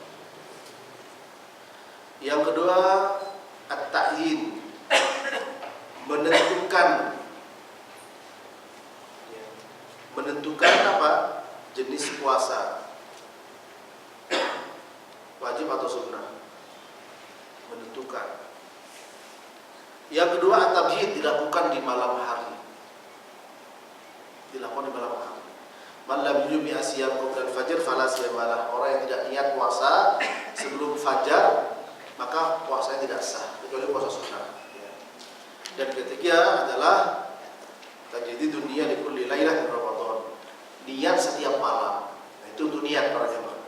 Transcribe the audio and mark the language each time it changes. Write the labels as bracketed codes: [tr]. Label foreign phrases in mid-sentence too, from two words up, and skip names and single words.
[id] Yang kedua at-ta'yin, menentukan apa? Jenis puasa, wajib atau sunnah. Menentukan. Yang kedua at-tabhid, dilakukan di malam hari. Dilakukan di malam hari. [ar] من لم يجمع الصيام قبل الفجر فلا صيام له. [id] Orang yang tidak niat puasa sebelum fajar, maka puasanya tidak sah, kecuali puasa sunnah. Ya. Dan ketiga adalah [ar] تجديد النية لكل ليلة من رمضان. [id] Niat setiap malam. Nah, itu untuk niat para jemaah.